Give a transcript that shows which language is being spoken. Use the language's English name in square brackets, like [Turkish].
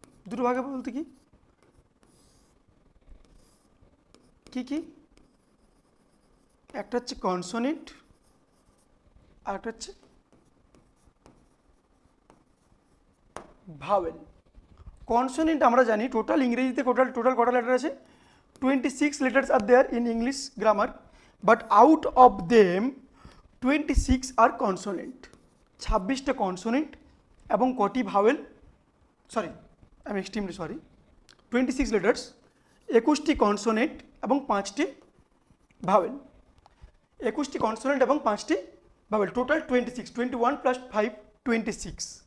[Bangla] দুটো ভাগে বলতে কি কি কি? একটা হচ্ছে কনসোনেন্ট আর একটা হচ্ছে ভাওয়েল। কনসোনেন্ট আমরা জানি টোটাল ইংরেজিতে টোটাল কটা লেটার আছে? [English] 26 letters are there in English grammar, but out of them 26 are consonant. [Bangla] 26টা consonant এবং কটি vowel, [English] I am extremely sorry, 26 letters, [Bangla] 21টি consonant এবং 5টি ভাওয়েল। 21টি কনসোনেন্ট এবং 5টি ভাওয়েল, টোটাল 26, 21 + 5 26।